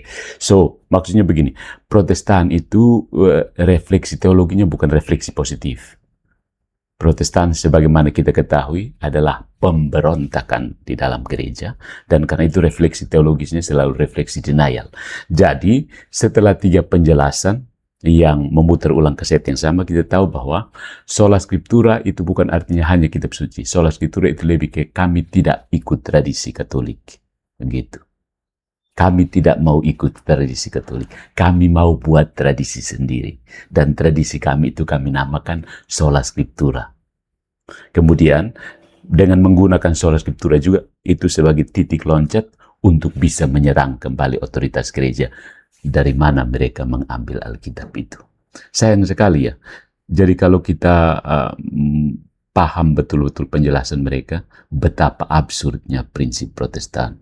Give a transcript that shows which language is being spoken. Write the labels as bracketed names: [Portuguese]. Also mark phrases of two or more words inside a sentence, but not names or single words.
[Indonesian] So, maksudnya begini, Protestan itu refleksi teologinya bukan refleksi positif. Protestan sebagaimana kita ketahui adalah pemberontakan di dalam gereja, dan karena itu refleksi teologisnya selalu refleksi denial. Jadi, setelah 3 penjelasan yang memutar ulang kaset yang sama, kita tahu bahwa [Latin] sola scriptura [Indonesian] itu bukan artinya hanya kitab suci. [Latin] Sola scriptura [Indonesian] itu lebih ke kami tidak ikut tradisi Katolik. Begitu. Kami tidak mau ikut tradisi Katolik. Kami mau buat tradisi sendiri. Dan tradisi kami itu kami namakan [Latin] sola scriptura. [Indonesian] Kemudian, dengan menggunakan [Latin] sola scriptura [Indonesian] juga, itu sebagai titik loncat untuk bisa menyerang kembali otoritas gereja. Dari mana mereka mengambil Alkitab itu. Sayang sekali ya. Jadi kalau kita paham betul-betul penjelasan mereka, betapa absurdnya prinsip Protestan.